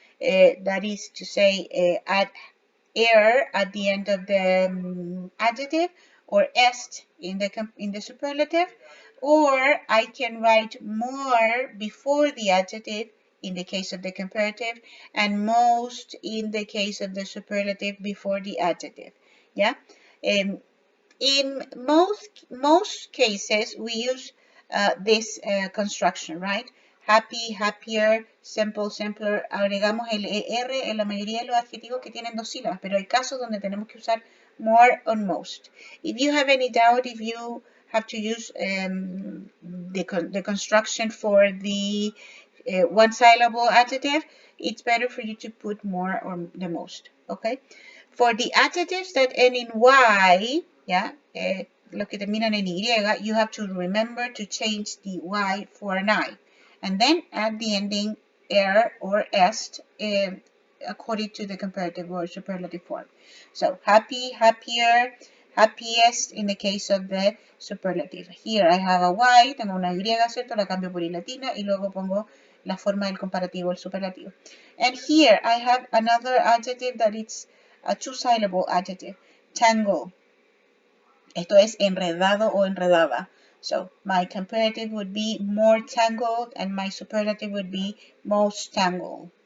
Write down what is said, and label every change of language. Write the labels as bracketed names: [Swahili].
[English] That is to say, add er at the end of the adjective, or est in the superlative, or I can write more before the adjective in the case of the comparative, and most in the case of the superlative before the adjective. Yeah. In most cases, we use this construction, right? Happy, happier, simple, simpler. [Spanish] Agregamos el ER en la mayoría de los adjetivos que tienen dos sílabas, pero hay casos donde tenemos que usar more or most. [English] If you have any doubt, if you have to use the construction for the one syllable adjective, it's better for you to put more or the most, okay? For the adjectives that end in Y, yeah, [Spanish] lo que terminan en Y, [English] you have to remember to change the Y for an I. And then add the ending er or est according to the comparative or superlative form. So happy, happier, happiest in the case of the superlative. Here I have a Y, [Spanish] tengo una Y, ¿cierto? La cambio por I latina y luego pongo la forma del comparativo, el superlativo. [English] And here I have another adjective that is a two-syllable adjective, tangle. [Spanish] Esto es enredado o enredada. [English] So my comparative would be more tangled and my superlative would be most tangled.